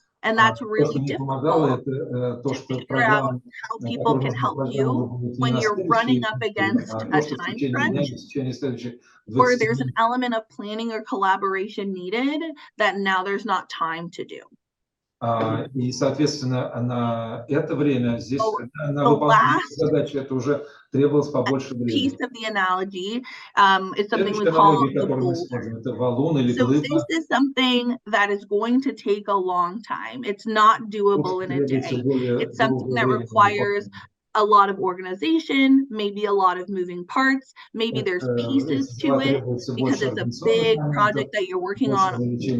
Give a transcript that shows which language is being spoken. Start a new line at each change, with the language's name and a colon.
English: And that's really difficult to figure out how people can help you when you're running up against a time crunch, or there's an element of planning or collaboration needed that now there's not time to do.
Russian: И, соответственно, на это время здесь на выполнение задачи это уже требовалось побольше времени.
English: Piece of the analogy is something we call the boulder. So this is something that is going to take a long time. It's not doable in a day. It's something that requires a lot of organization, maybe a lot of moving parts, maybe there's pieces to it because it's a big project that you're working on,